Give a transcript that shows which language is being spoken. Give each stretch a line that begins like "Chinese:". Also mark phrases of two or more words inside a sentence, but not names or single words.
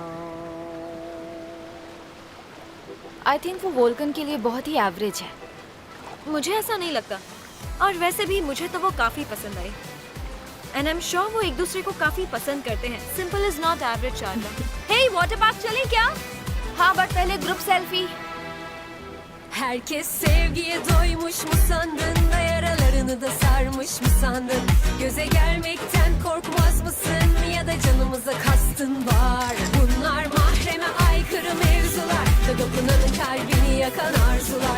English: I think
Hindi: वो वोल्कन के लिए बहुत ही एवरेज है। मुझे ऐसा नहीं लगता। और वैसे भी मुझे तो वो काफी पसंद आई।
English: and I am sure
Hindi: वो एक दूसरे को काफी पसंद करते हैं।
English: simple is not average चार्ला।
Hindi: हे,
English: water park
Hindi: चलें क्या? हाँ बट पहले
English: group selfie.
Turkish: Herkes sevgiye doymuş mu sandın da yaralarını da sarmış mı sandın? Göze gelmekten korkmaz mısın ya da canımıza kastın var? Bunlar mahreme aykırı mevzular, Gagapına'nın kalbini yakan arzular.